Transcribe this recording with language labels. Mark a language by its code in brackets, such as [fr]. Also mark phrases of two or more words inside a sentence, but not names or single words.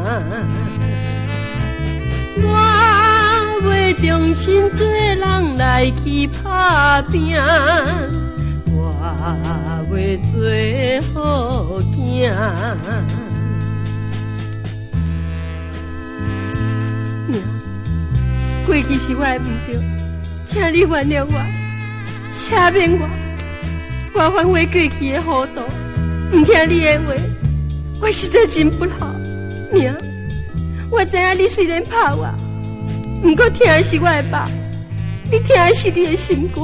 [nan] 我袂重新做人来去打拼，我袂做好囝。过去是我的唔对，请你原谅我，赦免我反悔过去的糊涂，唔听你的话，我实在真不好。娘，我知影你虽然怕我，不过听的是我的爸，你听的是你的心肝。